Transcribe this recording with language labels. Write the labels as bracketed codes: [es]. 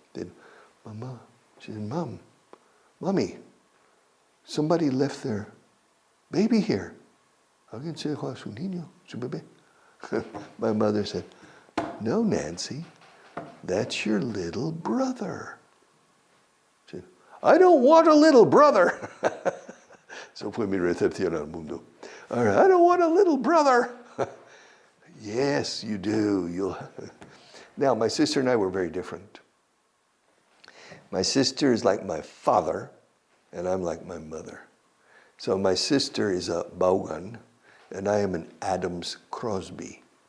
[en] Said, Mama. She said, Mommy, somebody left their baby here. [es] Alguien se dejó a su niño, su bebé. [en] My mother said, No, Nancy, that's your little brother. She said, I don't want a little brother. [es] So fue mi recepción al mundo. [en] All right, I don't want a little brother. Yes, you do. Now, my sister and I were very different. My sister is like my father, and I'm like my mother. So my sister is a Vaughan, and I am an Adams Crosby.